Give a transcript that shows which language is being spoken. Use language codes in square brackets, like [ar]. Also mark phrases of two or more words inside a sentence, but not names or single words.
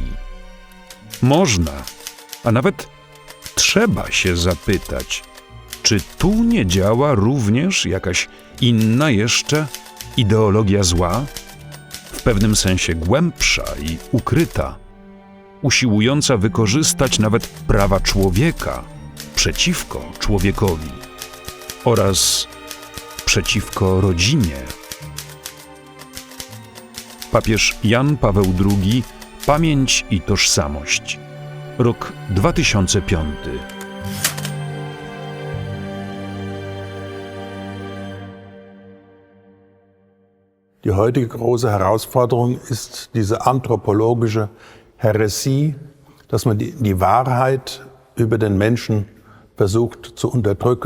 [pl] Można, a nawet trzeba się zapytać, czy tu nie działa również jakaś inna jeszcze ideologia zła, w pewnym sensie głębsza i ukryta, usiłująca wykorzystać nawet prawa człowieka przeciwko człowiekowi oraz przeciwko rodzinie. Papież Jan Paweł II, Pamięć i tożsamość. Rok 2005. [de] Die heutige große Herausforderung ist diese anthropologische Häresie, dass man die Wahrheit über den Menschen versucht zu unterdrücken.